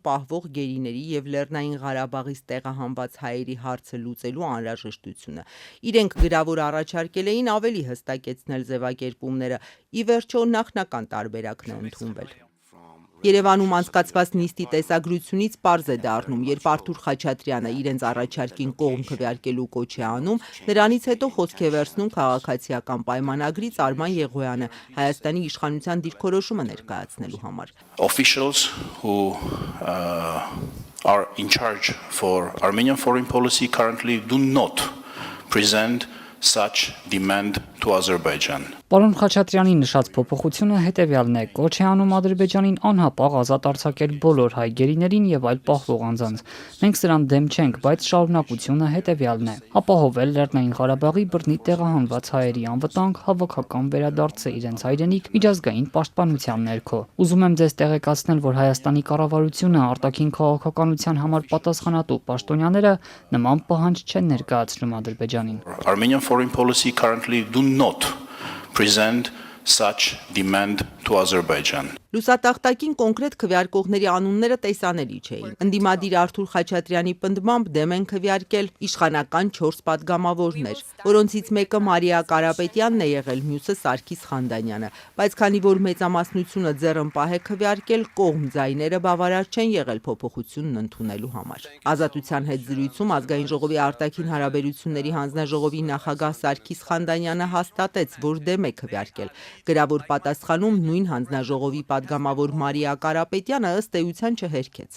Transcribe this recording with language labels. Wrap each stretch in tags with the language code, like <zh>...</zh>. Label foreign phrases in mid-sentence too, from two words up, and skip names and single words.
<hy>պահվող գերիների եւ Լեռնային Ղարաբաղից տեղահանված հայերի հարցը լուծելու անհրաժեշտությունը։ Իրենք գրավոր առաջարկել էին ավելի հստակեցնել ձևակերպումները։ Ի վերջո նախնական տարբերակն է ընդունվել։ Երևանում անցկացված նիստի տեսագրությունից պարզ է դառնում, երբ Արթուր Խաչատրյանը իրենց առաջարկին կողմ քվեարկելու կոչ է անում, նրանից հետո խոսք է վերցնում քաղաքացիական պայմանագրից Արման Եղոյանը Հայաստանի իշխանության դիրքորոշումը ներկայացնելու համար։</hy> <en>Officials who are in charge for Armenian foreign policy currently do not present such demand to Azerbaijan.</en> <hy>Պարոն Խաչատրյանի նշած փոփոխությունը հետևյալն է. կոչ է անում Ադրբեջանին անհապաղ ազատ արձակել բոլոր հայ գերիներին եւ այլ պահվող անձանց։ Մենք սրան դեմ չենք, բայց շարունակությունը հետևյալն է. ապահովել Լեռնային Ղարաբաղի բռնի տեղահանված հայերի անվտանգ հավաքական վերադարձը իրենց հայրենիք միջազգային պաշտպանության ներքո։ Ուզում եմ ձեզ տեղեկացնել, որ Հայաստանի կառավարությունը արտաքին քաղաքականության համար պատասխանատու պաշտոնյաները նման պահանջ չեն ներկայացնում Ադրբեջանին։</hy> <en>Armenian foreign policy currently do not present such demand to Azerbaijan.</en> <hy>Լուսատախտակին կոնկրետ քվեարկողների անունները տեսանելի չէին։ Ընդդիմադիր Արթուր Խաչատրյանի պնդմամբ դեմ են քվեարկել իշխանական 4 պատգամավորներ, որոնցից մեկը Մարիա Կարապետյանն է եղել, մյուսը Սարգիս Խանդանյանը, բայց քանի որ մեծամասնությունը ձեռնպահ է քվեարկել, կողմ ձայները բավարար չեն եղել փոփոխությունն ընդունելու համար։ Ազատության հետ զրույցում Ազգային ժողովի արտաքին հարաբերությունների հանձնաժողովի նախագահ Սարգիս Խանդանյանը հաստատեց, որ դեմ է քվեարկել։ Գրավոր պատասխանում նույն հանձնաժողովի պատգամավոր Մարիա Կարապետյանը ըստ էության չհերքեց։</hy>